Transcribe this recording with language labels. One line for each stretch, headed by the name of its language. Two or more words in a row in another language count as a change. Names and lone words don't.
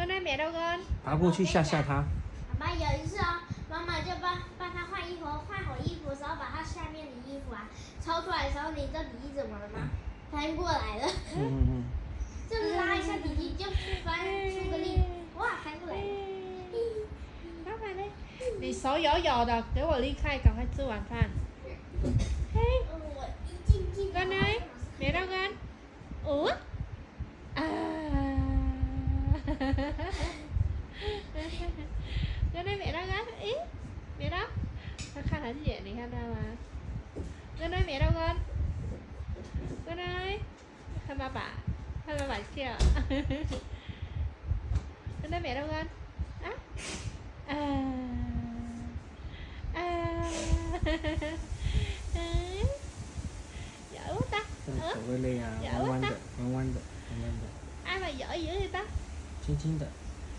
Vietnamese: mẹ đâu con?
Chinese: 爬过去吓吓他。妈有一次哦，妈妈就帮他换衣服，换好衣服的时候，把他下面的衣服啊抽出来的时候，你知道弟弟怎么了吗？翻过来了。就拉一下弟弟就翻出个力，哇，翻过来了。妈妈呢？你手有的，给我离开，赶快吃晚饭。嘿，我一进
Vietnamese: con ơi, mẹ đâu con? Ủa? À. Con ơi mẹ đâu con? Ý, mẹ đâu? Nó khá là dễ này ha mà. Con ơi mẹ đâu con? Con ơi. Hai ba bà chưa? Con ơi mẹ đâu con? Á? À. À. Giỡn quá ta.
Chinese: 手会累啊，弯弯的，弯弯的，弯弯的。
Vietnamese: ai mà giỏi dữ vậy ta?
Chinese: 轻轻的。